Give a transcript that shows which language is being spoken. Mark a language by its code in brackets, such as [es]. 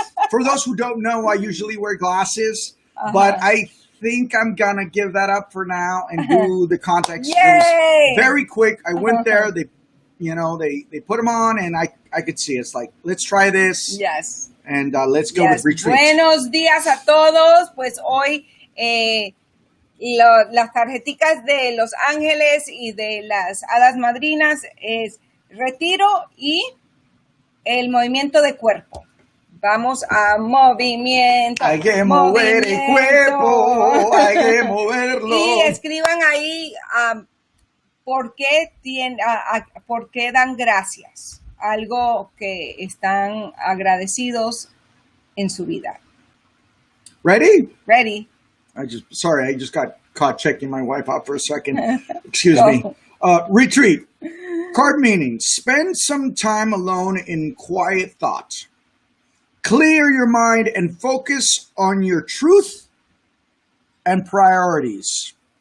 [en] For those who don't know, I usually wear glasses, but I think I'm going to give that up for now and do the contacts. Yay! Very quick. I went there. They put them on and I could see. It's like, let's try this. Yes. And let's go with retreat. [es] Buenos días a todos. Pues hoy las tarjeticas de los ángeles y de las hadas madrinas es retiro y el movimiento de cuerpo. Vamos a movimiento. Hay que mover el cuerpo. Hay que moverlo. Y escriban ahí por qué dan gracias. Algo que están agradecidos en su vida. [en] Ready? Ready. I just got caught checking my wife out for a second. Excuse me. Retreat. Card meaning, spend some time alone in quiet thought. Clear your mind and focus on your truth and priorities.